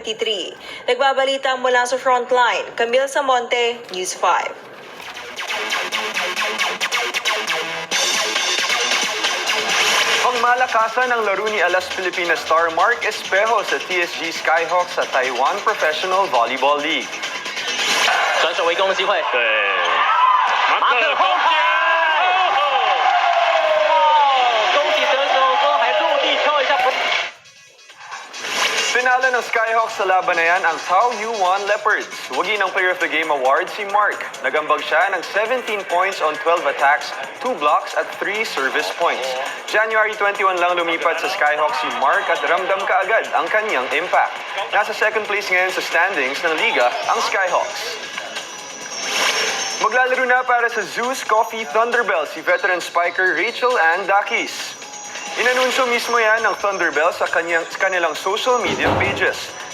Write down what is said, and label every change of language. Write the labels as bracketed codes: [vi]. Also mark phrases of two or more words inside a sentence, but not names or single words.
[tl] Nagbabalita mula sa Frontline, Camille Samonte, News 5. Pangmalakasan ng laro ni Alas Pilipinas star Mark Espejo sa TSG Skyhawks sa Taiwan Professional Volleyball League. [zh] 转手围攻的机会，对，马可后接，恭喜得手，都还落地敲一下。 [tl] Pinalo ng Skyhawks sa laban na yan ang Tao U1 Leopards. Wagi ng Player of the Game award si Mark. Nagambag siya ng 17 [en] points on 12 attacks, 2 blocks [tl] at 3 [en] service points. [tl] January 21 lang lumipat sa Skyhawks si Mark at ramdam kaagad ang kanyang impact. Nasa [en] second place [tl] ngayon sa standings ng liga ang Skyhawks. Maglalaro na para sa Zeus Coffee Thunderbell si [en] veteran spiker [tl] Rachel Ann Dakis. Inanunsyo mismo yan ng Thunderbell sa kanilang [en] social media pages.